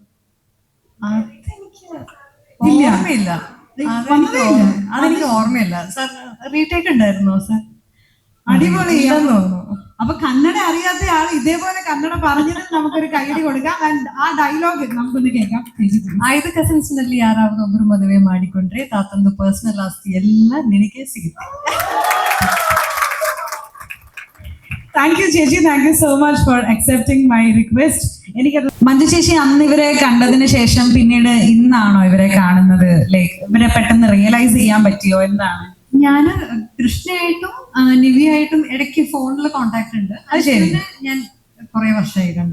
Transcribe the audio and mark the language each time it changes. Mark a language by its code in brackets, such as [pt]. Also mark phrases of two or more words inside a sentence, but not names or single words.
[ml] ഓർമ്മയില്ല, അതെനിക്ക് ഓർമ്മയില്ല. സാർ റീടേക്ക് ഉണ്ടായിരുന്നോ സാർ? അടിപൊളി. അപ്പൊ കന്നഡ അറിയാത്ത ആൾ ഇതേപോലെ കന്നഡ പറഞ്ഞത് നമുക്കൊരു കൈയടി കൊടുക്കാം. And ആ ഡയലോഗ് നമുക്കൊന്ന് കേൾക്കാം. [kn] 5 ಕಸಿನ್ಸ್ನಲ್ಲಿ ಯಾರಾவது ಒಬ್ರು ಮದುವೆ ಮಾಡಿಕೊಂಡ್ರೆ ತಾತಂದು ಪರ್ಸನಲ್ ಆಸ್ತಿ ಎಲ್ಲ ನಿನಗೆ ಸಿಗುತ್ತೆ. [en] thank you ചേച്ചി, thank you so much for accepting my request. [ml] എനിക്കത് മഞ്ജു ചേച്ചി അന്ന് ഇവരെ കണ്ടതിന് ശേഷം പിന്നീട് ഇന്നാണോ ഇവരെ കാണുന്നത്? ലൈക്ക് ഇവരെ പെട്ടെന്ന് റിയലൈസ് ചെയ്യാൻ പറ്റിയോ എന്താണ്? ഞാൻ കൃഷ്ണയായിട്ടും നിവിയായിട്ടും ഇടയ്ക്ക് ഫോണിൽ കോണ്ടാക്ട് ഉണ്ട്. അത് ശരി. ഞാൻ കുറെ വർഷമായി കണ്ടു.